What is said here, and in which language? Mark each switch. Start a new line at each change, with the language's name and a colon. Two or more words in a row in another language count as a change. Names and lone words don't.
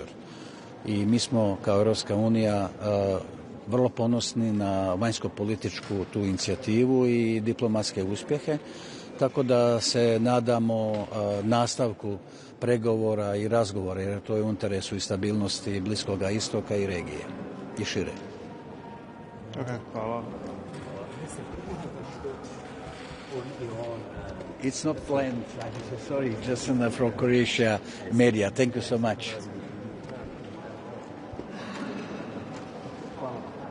Croatian: I mi smo kao Europska unija vrlo ponosni na vanjsko-političku tu inicijativu i diplomatske uspjehe, tako da se nadamo nastavku pregovora i razgovora, jer to je u interesu i stabilnosti Bliskoga istoka i regije i šire. Hvala.
English: It's not planned. Sorry, just from Croatia media. Thank you so much.
Croatian: Hvala.